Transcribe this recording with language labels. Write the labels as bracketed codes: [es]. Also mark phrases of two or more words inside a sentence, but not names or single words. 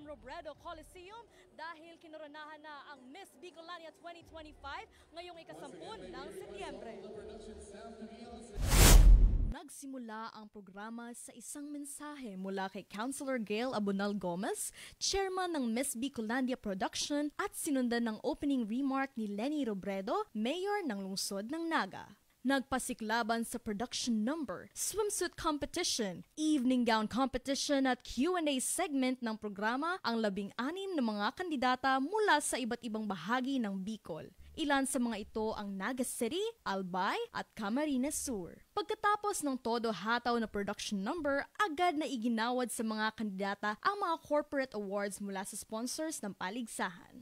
[tl] Robredo Coliseum dahil kinurunahan na ang Miss Bicolania 2025 ngayong 10 ng Setyembre. Nagsimula ang programa sa isang mensahe mula kay Councilor Gail Abonal Gomez, chairman ng Miss Bicolandia Production at sinundan ng [en] opening remark [tl] ni Leni Robredo, mayor ng lungsod ng Naga. Nagpasiklaban sa [en] production number, swimsuit competition, evening gown competition [tl] at [en] Q&A segment [tl] ng programa ang 16 na mga kandidata mula sa iba't ibang bahagi ng Bicol. Ilan sa mga ito ang Naga City, Albay at Camarines Sur. Pagkatapos ng todo hataw na [en] production number, [tl] agad na iginawad sa mga kandidata ang mga [en] corporate awards [tl] mula sa sponsors ng paligsahan.